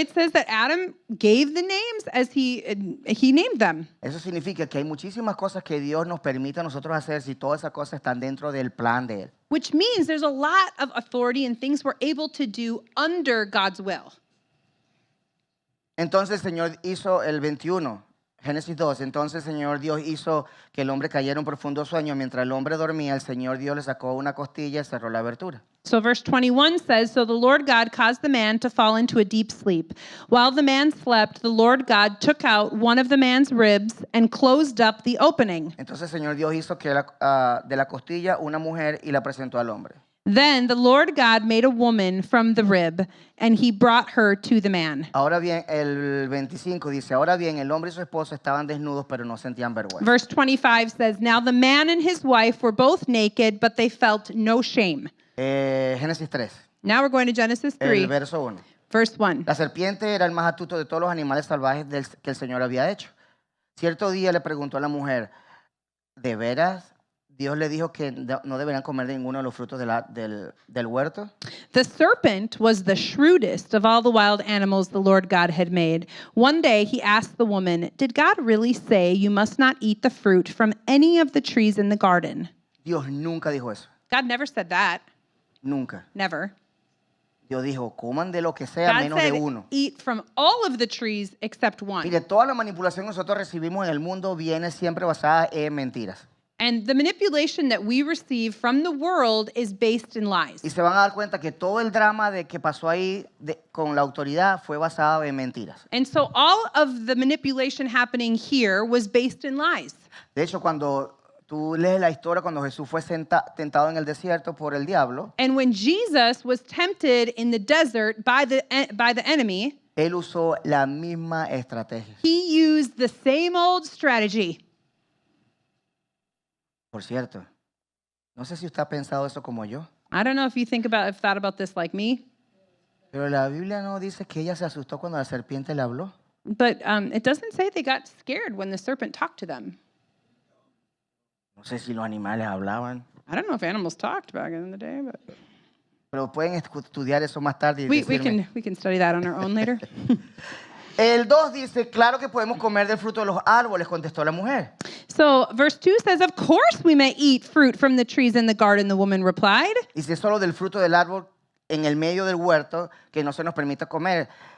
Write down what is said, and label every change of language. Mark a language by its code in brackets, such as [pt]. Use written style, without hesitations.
[en] It says that Adam gave the names as he named them. [es] Eso significa que hay muchísimas cosas que Dios nos permite a nosotros hacer si todas esas cosas están dentro del plan de él. [en] Which means there's a lot of authority and things we're able to do under God's will. [es] Entonces el Señor hizo el 21. Génesis 2, entonces el Señor Dios hizo que el hombre cayera en un profundo sueño. Mientras el hombre dormía, el Señor Dios le sacó una costilla y cerró la abertura. [en] So verse 21 says, so the Lord God caused the man to fall into a deep sleep. While the man slept, the Lord God took out one of the man's ribs and closed up the opening. [es] Entonces el Señor Dios hizo que de la costilla una mujer y la presentó al hombre. [en] Then the Lord God made a woman from the rib, and he brought her to the man. [es] Ahora bien, el 25 dice, ahora bien, el hombre y su esposa estaban desnudos, pero no sentían vergüenza. [en] Verse 25 says, now the man and his wife were both naked, but they felt no shame. [es] Génesis 3, [en] Now we're going to Genesis [es] el 3, verso 1. [en] verse 1. [es] La serpiente era el más astuto de todos los animales salvajes que el Señor había hecho. Cierto día le preguntó a la mujer, ¿de veras Dios le dijo que no deberían comer de ninguno de los frutos del huerto. [en] The serpent was the shrewdest of all the wild animals the Lord God had made. One day he asked the woman, "Did God really say you must not eat the fruit from any of the trees in the garden?" [es] Dios nunca dijo eso. [en] God never said that. [es] Nunca. [en] Never. [es] Dios dijo, coman de lo que sea [en] God [es] menos de [en] said, [es] uno. [en] eat from all of the trees except one. [es] Mire, toda la manipulación que nosotros recibimos en el mundo viene siempre basada en mentiras. [en] And the manipulation that we receive from the world is based in lies. [es] Y se van a dar cuenta que todo el drama de que pasó ahí con la autoridad fue basado en mentiras. [en] And so all of the manipulation happening here was based in lies. [es] De hecho, cuando tú lees la historia cuando Jesús fue tentado en el desierto por el diablo, [en] And when Jesus was tempted in the desert by the enemy, [es] él usó la misma estrategia. [en] he used the same old strategy. [es] Por cierto, no sé si usted ha pensado eso como yo, [en] I don't know if you thought about this like me, [es] pero la Biblia no dice que ella se asustó cuando la serpiente le habló. [en] but it doesn't say they got scared when the serpent talked to them. [es] No sé si los animales hablaban, [en] I don't know if animals talked back in the day, but [es] pero pueden estudiar eso más tarde y [en] we [es] decirme. [en] can study that on our own later. [es] El 2 dice, claro que podemos comer del fruto de los árboles, contestó la mujer. [en] So verse 2 says, "Of course we may eat fruit from the trees in the garden," the woman replied. [es] Dice solo del fruto del árbol en el medio del huerto que no se nos permite comer.